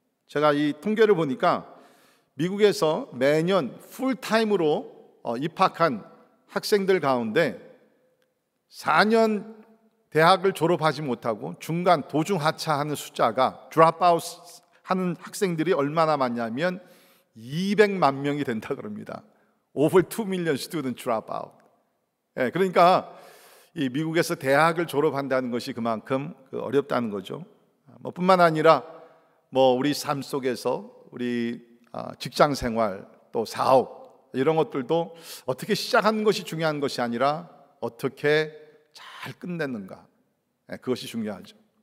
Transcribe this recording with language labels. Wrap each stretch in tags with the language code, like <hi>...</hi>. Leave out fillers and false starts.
<ko>제가 이 통계를 보니까 미국에서 매년 풀타임으로 입학한 학생들 가운데 4년 대학을 졸업하지 못하고 중간 도중 하차하는 숫자가 드롭아웃 하는 학생들이 얼마나 많냐면 200만 명이 된다 그럽니다.</ko> <en>Over 2 million student drop out.</en> <ko>그러니까 이 미국에서 대학을 졸업한다는 것이 그만큼 어렵다는 거죠. 뿐만 아니라 우리 삶 속에서 우리 직장 생활 또 사업 이런 것들도 어떻게 시작하는 것이 중요한 것이 아니라 어떻게 잘 끝내는가, 그것이 중요하죠.</ko>